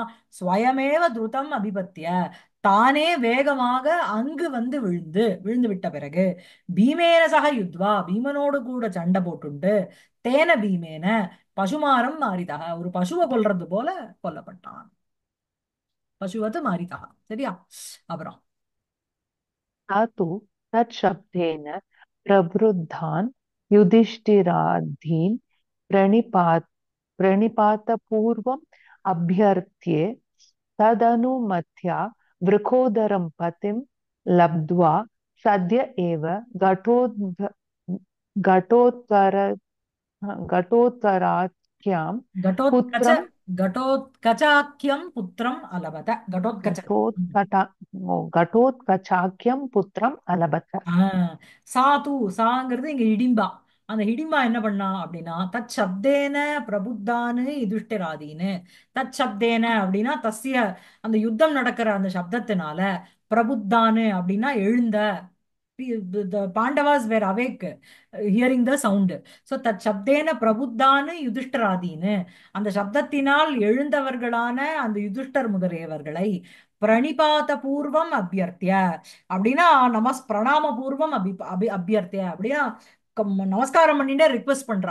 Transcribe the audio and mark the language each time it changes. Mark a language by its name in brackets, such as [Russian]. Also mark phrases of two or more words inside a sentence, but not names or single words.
[Sanskrit] स्वयमेव द्रुतम् अभिपत्य, [Tamil] தானே வேகமாக அங்கு வந்து விழுந்து விட்ட பிறகு [Sanskrit] भीमेन सह युद्ध्वा, [Tamil] பீமனோடு கூட சண்டை போட்டுண்டு [Sanskrit] तेन भीमेन पशुमारं मारितः, [Tamil] ஒரு பசுவை கொல்றது போல கொல்லப்பட்டான். [Sanskrit] पशुवत् मारितः. [Tamil] சரியா? அப்புறம் [Sanskrit] सा तु तत्शब्देन प्रवृद्धान् युधिष्ठिरादीन् प्रणिपातपूर्वम् अभ्यर्च्य तदनुमत्या वृकोदरं पतिं लब्ध्वा सद्य एव घटोत्तर घटोत्तराख्यां घटोत्कच पुत्रं घटोत्कचाख्यं पुत्रम् अलभत. घटोत्कच. घटोत्कटा घटोत्कचाख्यं पुत्रम् अलभत. [Tamil] ஆஹ் சாது சாங்கிறது இங்க இடிம்பா. அந்த இடிம்பா என்ன பண்ணா அப்படின்னா [Sanskrit] तत् शब्देन प्रबुद्धान् युधिष्ठिरादीन्. तत् शब्देन [Tamil] அப்படின்னா தஸ்ய, அந்த யுத்தம் நடக்கிற அந்த சப்தத்தினால, பிரபுத்தானு அப்படின்னா எழுந்த. [English] The Pandavas were awake, hearing the sound. [Tamil] So [Sanskrit] तत् शब्देन प्रबुद्धान् युधिष्ठिरादीन्, [Tamil] அந்த சப்தத்தினால் எழுந்தவர்களான அந்த யுதிஷ்டர் முதலியவர்களை [Sanskrit] प्रणिपात पूर्वम् अभ्यर्च्य [Tamil] அப்படின்னா [Sanskrit] प्रणाम पूर्वम् अभ्यर्च्य [Tamil] அப்படின்னா நமஸ்காரம் பண்ணிட்டே ரிக்வெஸ்ட் பண்றா.